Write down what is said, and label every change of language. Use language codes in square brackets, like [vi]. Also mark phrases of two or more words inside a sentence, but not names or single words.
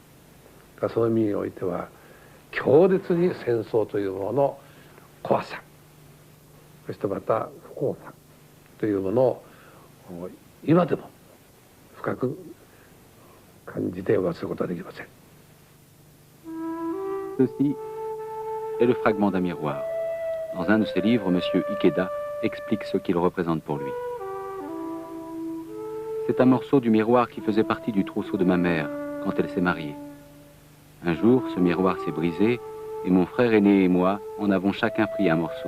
[ja] その意味においては強烈に戦争というものの怖さ、そしてまた不幸さというものを今でも深く感じて忘れることはできません。 [fr] Ceci est le fragment d'un miroir. Dans un de ses livres, M. Ikeda explique ce qu'il représente pour lui. C'est un morceau du miroir qui faisait partie du trousseau de ma mère quand elle s'est mariée. Un jour, ce miroir s'est brisé et mon frère aîné et moi en avons chacun pris un morceau.